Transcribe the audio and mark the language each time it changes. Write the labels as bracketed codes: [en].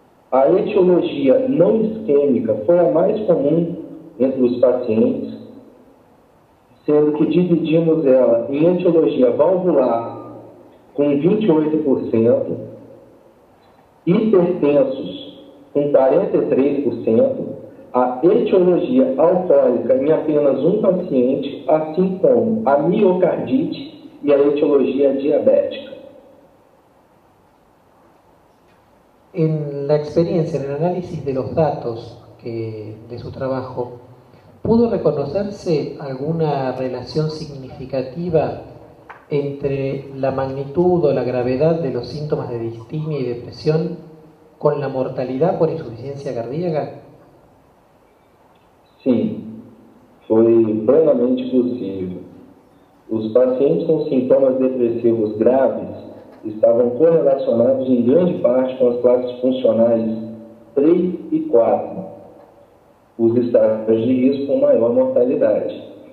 [pt] A etiologia não isquêmica foi a mais comum entre os pacientes, sendo que dividimos ela em etiologia valvular com 28%, hipertensos com 43%, a etiologia alcoólica em apenas um paciente, assim como a miocardite e a etiologia diabética. [es] En la experiencia, en el análisis de los datos de su trabajo, ¿pudo reconocerse alguna relación significativa entre la magnitud o la gravedad de los síntomas de distimia y depresión con la mortalidad por insuficiencia cardíaca? [pt] Sim, foi plenamente possível. Os pacientes com sintomas depressivos graves estavam correlacionados em grande parte com as classes funcionais 3 e 4, os estágios de risco com maior mortalidade.